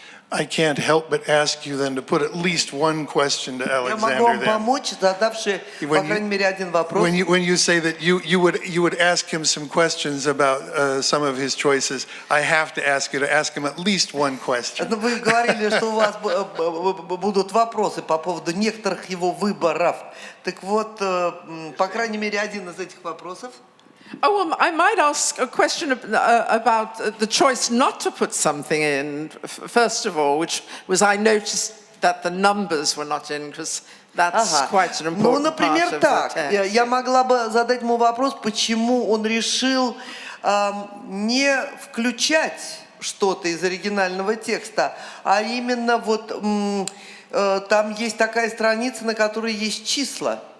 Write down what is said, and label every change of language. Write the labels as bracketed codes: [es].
[en] I can't help but ask you then to put at least one question to [ru] Я могу вам [en] Alexander then. [ru] помочь, задавши, по крайней мере, один вопрос. [en] When you say that you would ask him some questions about some of his choices, I have to ask you to ask him at least one question. [ru] Вы говорили, что у вас будут вопросы по поводу некоторых его выборов. Так вот, по крайней мере, один из этих вопросов. [en] Oh, well, I might ask a question about the choice not to put something in, first of all, which was I noticed that the numbers were not in, because that's quite an important part of the text. [ru] Я могла бы задать ему вопрос, почему он решил не включать что-то из оригинального текста, а именно вот там есть такая страница, на которой есть числа.